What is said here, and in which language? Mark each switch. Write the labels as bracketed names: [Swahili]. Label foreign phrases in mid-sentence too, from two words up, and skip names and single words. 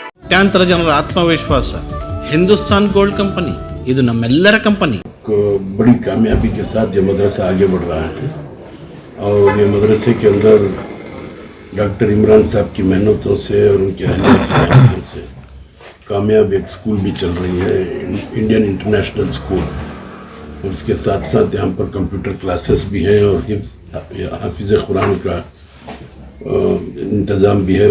[Kannada] ಕೋಟ್ಯಾಂತರ ಜನರ ಆತ್ಮವಿಶ್ವಾಸ. ಹಿಂದೂಸ್ತಾನ್ ಗೋಲ್ಡ್ ಕಂಪನಿ ಇದು ನಮ್ಮೆಲ್ಲರ ಕಂಪನಿ. [Hindi] बड़ी कामयाबी के साथ ये मदरसा आगे बढ़ रहा है और ये मदरसे के अंदर डॉक्टर इमरान साहब की मेहनतों से और उनके अहलिया की मेहनतों से कामयाब एक स्कूल भी चल रही है, इंडियन इंटरनेशनल स्कूल. और उसके साथ साथ यहाँ पर [English] computer classes [Hindi] भी हैं और हाफिज़ कुरान का इंतज़ाम भी है.